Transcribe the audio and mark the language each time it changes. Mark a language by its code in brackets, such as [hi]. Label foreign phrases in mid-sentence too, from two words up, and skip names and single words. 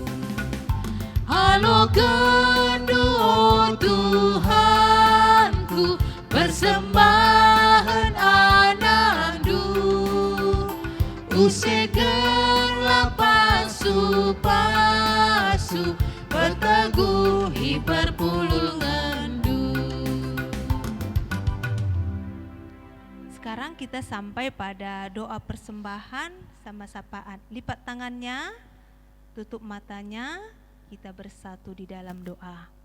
[btx] Halo kendu oh Tuhanku, persembahan anandu, usegerlah pasu-pasu, berteguhi berpuluh ngendu. [id] Sekarang kita sampai pada doa persembahan sama sapaan. Lipat tangannya, tutup matanya, kita bersatu di dalam doa.